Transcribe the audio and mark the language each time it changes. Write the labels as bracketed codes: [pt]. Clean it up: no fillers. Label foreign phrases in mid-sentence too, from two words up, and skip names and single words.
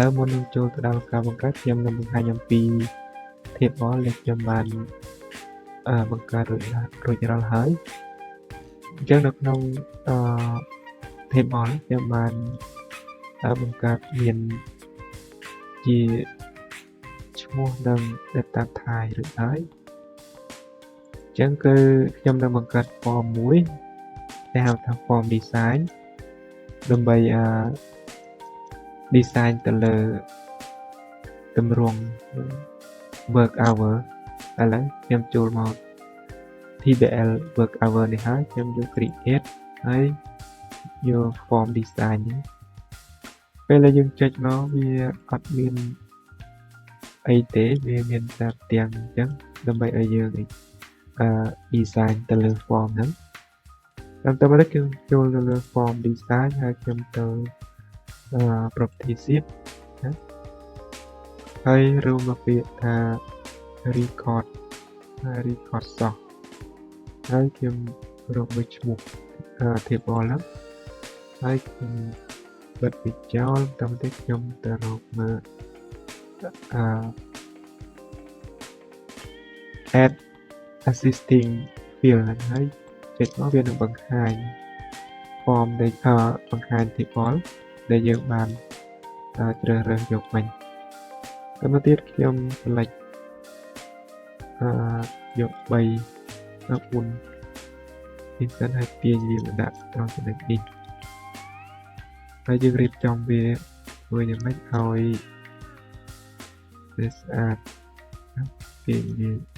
[km] មុននឹងចូលទៅដល់ការបង្កើតខ្ញុំនឹងបង្ហាញអំពី table ដែលខ្ញុំបានបង្កើតរួចរាល់ហើយអញ្ចឹងនៅក្នុងtable ខ្ញុំបានបង្កើតមានជាឈ្មោះនិង [en] data type [km] រួចហើយអញ្ចឹងគឺខ្ញុំនឹងបង្កើត form មួយដែលហៅថា [en] form design [km] ដើម្បី design ទៅលើទម្រង់ [en] work hour [km] ឥឡូវខ្ញុំចូលមក TBL work hour នេះហើយខ្ញុំយក create ហើយ យក [en] form design [km] នេះពេលដែលយើងចុចមកវាអត់មានអីទេវាមាន តែផ្ទាំងអញ្ចឹងដើម្បីឲ្យយើង design ទៅលើ form ហ្នឹងតាមទៅមកខ្ញុំចូលទៅលើ [en] form design [km] ហើយខ្ញុំទៅ [en] property sheet [km] ណាហើយរួមមកពាក្យថា [en] record source [km] ហើយខ្ញុំរកមើលឈ្មោះ table ហ្នឹងហើយខ្ញុំបិទវាចោលតាមទៅខ្ញុំទៅរកមើល [en] add existing field [km] ហ្នឹងហើយចុចមកវានឹងបង្ហាញ form ដែលបង្ហាញ table ដែលយើងបានជ្រើសរើសយកវិញតែមកទៀតខ្ញុំ select យក3 4នេះសិនហើយទាញវាមកដាក់ត្រង់ចំណុចនេះហើយយើងរៀបចំវាមួយយ៉ាងម៉េចឲ្យវាស្អាតទាញវា